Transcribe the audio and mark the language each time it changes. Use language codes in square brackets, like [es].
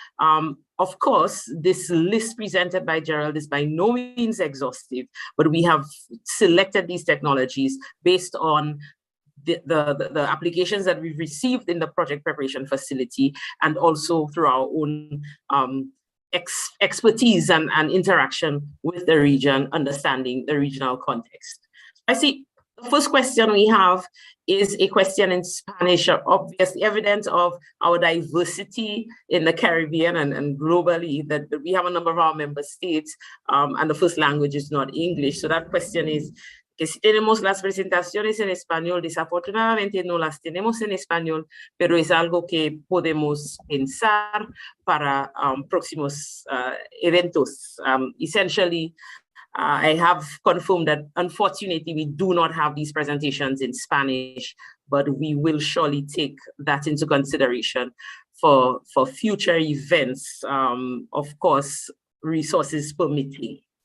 [en] Of course, this list presented by Gerald is by no means exhaustive, but we have selected these technologies based on the applications that we've received in the project preparation facility, and also through our own expertise and interaction with the region, understanding the regional context. I see the first question we have is a question in Spanish, obviously evidence of our diversity in the Caribbean and globally, that we have a number of our member states, and the first language is not English. So that question is, [es] que si tenemos las presentaciones en español, desafortunadamente no las tenemos en español, pero es algo que podemos pensar para próximos eventos. [en] Essentially, I have confirmed that unfortunately we do not have these presentations in Spanish, but we will surely take that into consideration for future events, of course, resources permitting.